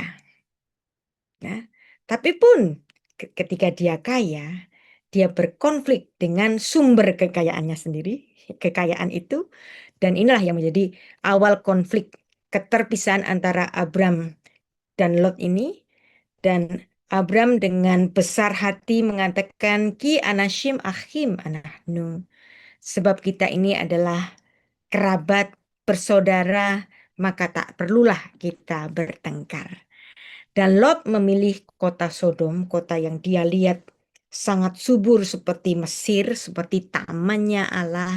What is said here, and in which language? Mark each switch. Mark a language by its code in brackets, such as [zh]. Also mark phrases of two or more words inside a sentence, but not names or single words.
[id] Nah, tapi pun ketika dia kaya, dia berkonflik dengan sumber kekayaannya sendiri, kekayaan itu, dan inilah yang menjadi awal konflik keterpisahan antara Abram dan Lot ini. Dan Abram dengan besar hati mengatakan, [he] כי אנשים אחים אנחנו, [id] sebab kita ini adalah kerabat, bersaudara, maka tak perlulah kita bertengkar. Dan Lot memilih kota Sodom, kota yang dia lihat sangat subur seperti Mesir, seperti tamannya Allah.